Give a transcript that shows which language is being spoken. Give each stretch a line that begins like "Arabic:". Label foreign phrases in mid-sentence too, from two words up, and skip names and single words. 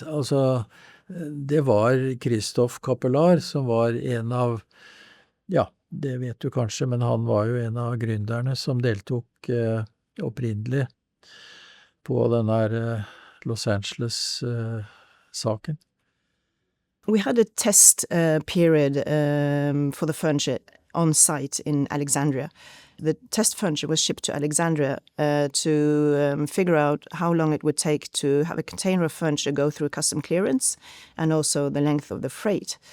Norwegian: Altså, det var Christoph Capellar som var en av, ja, det vet du kanskje, men han var jo en av gründerne som deltok opprinnelig på den der Los Angeles-saken.
English: We had a test period for the furniture on site in Alexandria. The test furniture was shipped to Alexandria to figure out how long it would take to have a container of furniture go through custom clearance and also the length of the freight.